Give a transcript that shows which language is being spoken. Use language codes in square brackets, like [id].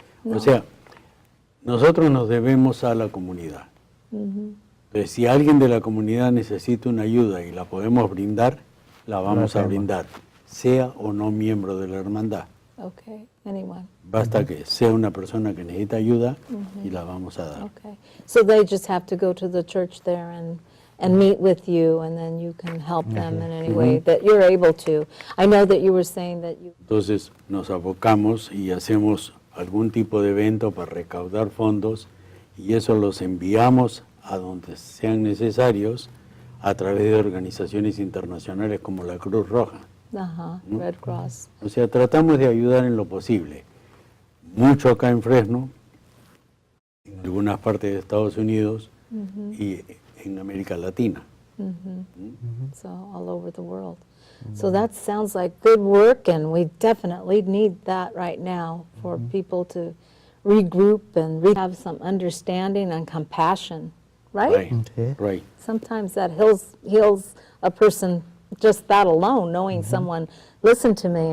[es] O sea, nosotros nos debemos a la comunidad. Entonces, si alguien de la comunidad necesita una ayuda y la podemos brindar, la vamos a brindar, sea o no miembro de la hermandad. [en] Okay, anyone. [es] Basta que sea una persona que necesita ayuda y la vamos a dar. [en] Okay. So they just have to go to the church there and meet with you, and then you can help them in any way that you're able to. I know that you were saying that you... [es] Entonces nos abocamos y hacemos algún tipo de evento para recaudar fondos y eso los enviamos a donde sean necesarios a través de organizaciones internacionales como la Cruz Roja. [en] Red Cross. [es] O sea, tratamos de ayudar en lo posible. Mucho acá en Fresno, en algunas partes de Estados Unidos y en América Latina. [en] So all over the world. So that sounds like good work, and we definitely need that right now for people to regroup and have some understanding and compassion, right? Right. Sometimes that heals a person, just that alone, knowing someone listened to me.